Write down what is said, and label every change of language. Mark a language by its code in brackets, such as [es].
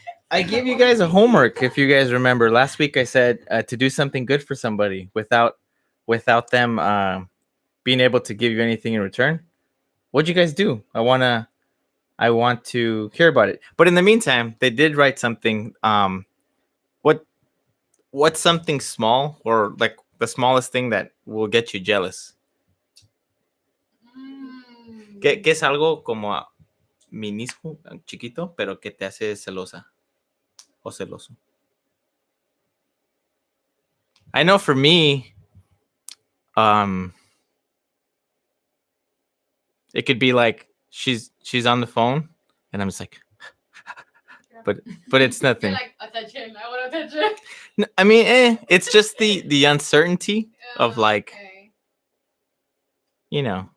[en] I gave you guys a homework. If you guys remember, last week I said to do something good for somebody without them being able to give you anything in return. What'd you guys do? I want to hear about it. But in the meantime, they did write something. What's something small or like the smallest thing that will get you jealous? [es] ¿Qué es algo como minúsculo, chiquito, pero que te hace celosa o celoso? [en] I know for me, it could be like she's on the phone and I'm just like, but it's nothing. You're like, attention, I want attention. No, I mean, it's just the uncertainty of like, you know.